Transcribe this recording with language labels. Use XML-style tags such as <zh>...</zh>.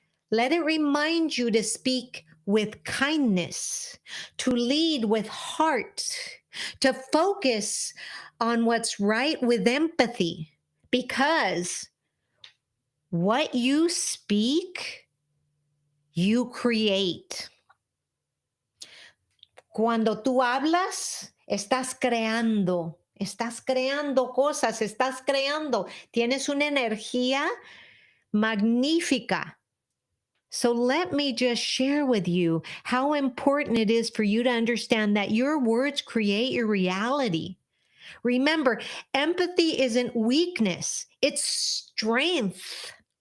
<en>Let it remind you to speak with kindness, to lead with heart, to focus on what's right with empathy, because what you speak, you create.</en> <es>Cuando tú hablas, estás creando cosas, tienes una energía magnífica.</es> <en>So let me just share with you how important it is for you to understand that your words create your reality. Remember, empathy isn't weakness, it's strength.</en>